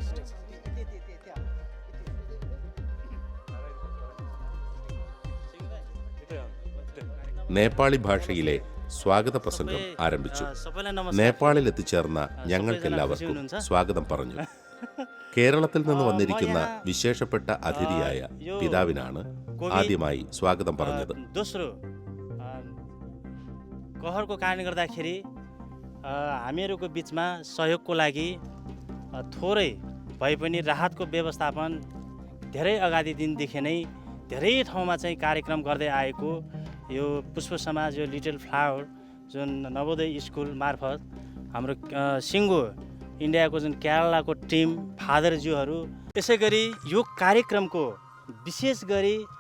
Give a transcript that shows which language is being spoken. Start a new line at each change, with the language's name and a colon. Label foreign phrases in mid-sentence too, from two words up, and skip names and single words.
Malayalam: നേപ്പാളി ഭാഷയിലെ സ്വാഗത പ്രസംഗം ആരംഭിച്ചു. നേപ്പാളിൽ എത്തിച്ചേർന്ന ഞങ്ങൾക്കെല്ലാവർക്കും സ്വാഗതം പറഞ്ഞു. കേരളത്തിൽ നിന്ന് വന്നിരിക്കുന്ന വിശേഷപ്പെട്ട അതിഥിയായ പിതാവിനാണ് ആദ്യമായി സ്വാഗതം പറഞ്ഞത്.
Nepali: कहरको कारणले गर्दाखेरि हामीहरूको बिचमा सहयोगको लागि थोरै भए पनि राहतको व्यवस्थापन धेरै अगाडि दिनदेखि नै धेरै ठाउँमा चाहिँ कार्यक्रम गर्दै आएको यो पुष्प समाज, यो लिटल फ्लावर जुन नवोदय स्कुल मार्फत हाम्रो सिङ्गो इन्डियाको जुन केरलाको टिम फादरज्यूहरू, त्यसै गरी यो कार्यक्रमको विशेष गरी